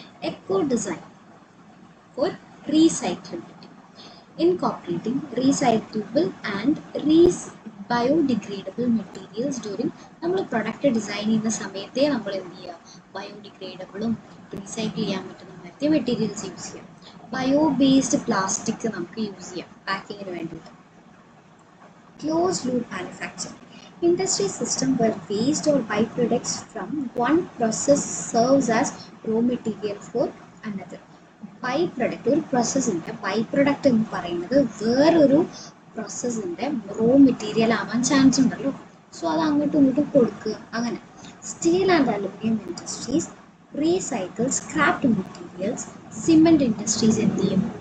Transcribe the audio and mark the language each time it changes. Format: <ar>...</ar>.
<en>eco design for recyclability, incorporating recyclable and biodegradable materials during</en> <ml>നമ്മൾ product design ചെയ്യുന്ന സമയത്തെ നമ്മൾ എന്ത് ചെയ്യുക, ബയോഡിഗ്രേഡബിളും റീസൈക്കിൾ ചെയ്യാൻ പറ്റുന്ന മറ്റേ മെറ്റീരിയൽസ് യൂസ് ചെയ്യാം. ബയോ ബേസ്ഡ് പ്ലാസ്റ്റിക് നമുക്ക് യൂസ് ചെയ്യാം പാക്കിങ്ങിന് വേണ്ടിയിട്ട്.</ml> <en>Closed loop manufacturing, industry system where waste or byproducts from one process serves as raw material for another.</en> <ml>Byproduct ഒരു പ്രോസസ്സിൻ്റെ ബൈപ്രൊഡക്റ്റ് എന്ന് പറയുന്നത് വേറൊരു പ്രോസസ്സിൻ്റെ റോ മെറ്റീരിയൽ ആവാൻ ചാൻസ് ഉണ്ടല്ലോ. സോ അത് അങ്ങോട്ടും ഇങ്ങോട്ടും കൊടുക്കുക. അങ്ങനെ</ml> <en>Steel and aluminium industries recycle scrapped materials.</en> <ml>Cement industries എന്ത് ചെയ്യും,</ml>